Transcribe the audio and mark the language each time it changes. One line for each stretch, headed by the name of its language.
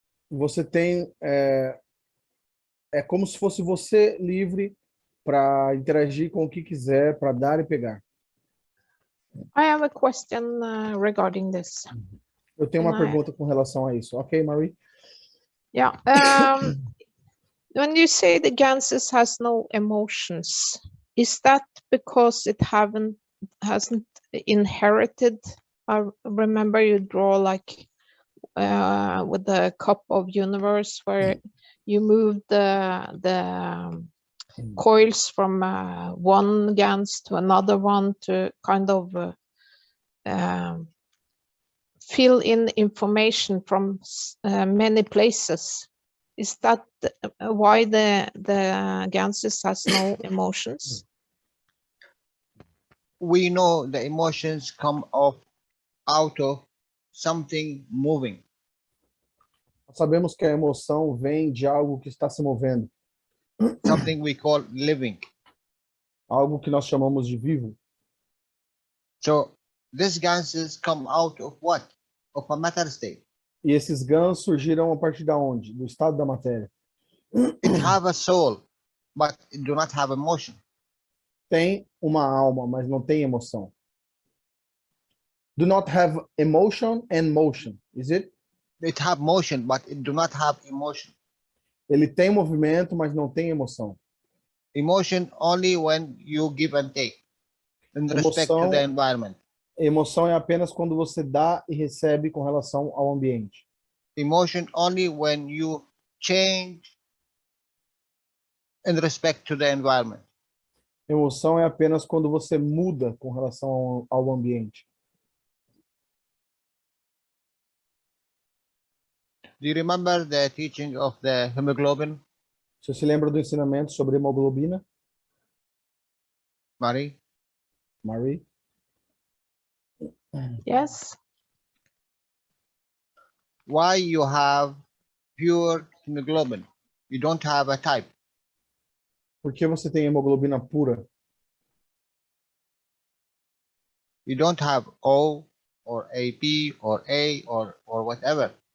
Portuguese: Você tem, é como se fosse você livre para interagir com o que quiser, para dar e pegar.
English: I have a question regarding this.
Portuguese: Eu tenho uma
English: Can I-
Portuguese: pergunta com relação a isso.
English: Ok, Marie? Yeah. When you say the Ganses has no emotions, is that because it hasn't inherited? I remember you draw like with the cup of universe where you move the coils from one Gans to another one to kind of fill in information from many places. Is that why the Ganses has no emotions? We know the emotions come out of something moving.
Portuguese: Sabemos que a emoção vem de algo que está se movendo,
English: Something we call living.
Portuguese: algo que nós chamamos de vivo.
English: So these ganses come out of what? Of a matter state.
Portuguese: E esses GANs surgiram a partir da onde? Do estado da matéria.
English: It have a soul, but it do not have emotion.
Portuguese: Tem uma alma, mas não tem emoção.
English: Do not have emotion and motion, is it? It have motion, but it do not have emotion.
Portuguese: Ele tem movimento, mas não tem emoção.
English: Emotion only when you give and take in respect to the environment.
Portuguese: Emoção é apenas quando você dá e recebe com relação ao ambiente.
English: Emotion only when you change in respect to the environment.
Portuguese: Emoção é apenas quando você muda com relação ao ambiente.
English: Do you remember the teaching of the hemoglobin,
Portuguese: Você se lembra do ensinamento sobre hemoglobina,
English: Marie? Marie? Yes. Why you have pure hemoglobin? You don't have a type.
Portuguese: Por que você tem hemoglobina pura?
English: You don't have O or AP or A or whatever.